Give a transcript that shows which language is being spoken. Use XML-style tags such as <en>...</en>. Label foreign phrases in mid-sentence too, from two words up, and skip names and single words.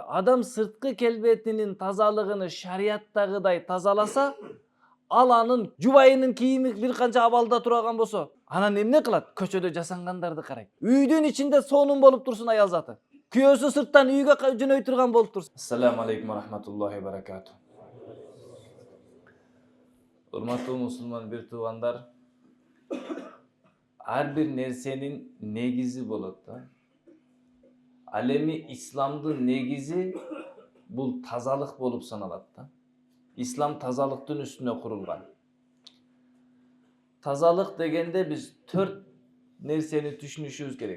<ky>Адам сырткы келбетинин тазалыгыны шарияттагыдай тазаласа, ал анын жубайынын кийими бир канча абалда турган болсо, анан эмне кылат? Көчөдө жасангандарды карайт. Үйдүн ичинде сонун болуп турсун аял заты. Күйөөсү сырттан үйгө жөнөй турган болуп турсун.</ky> <ar>السلام عليكم ورحمة الله وبركاته.</ar> <ky>Урматтуу мусулман бир туугандар, ар бир нерсенин негизи болот да. Ал эми исламдын негизи бул тазалык болуп саналат да. Ислам тазалыктын үстүнө курулган. Тазалык дегенде биз 4 нерсени түшүнүшүбүз керек.</ky>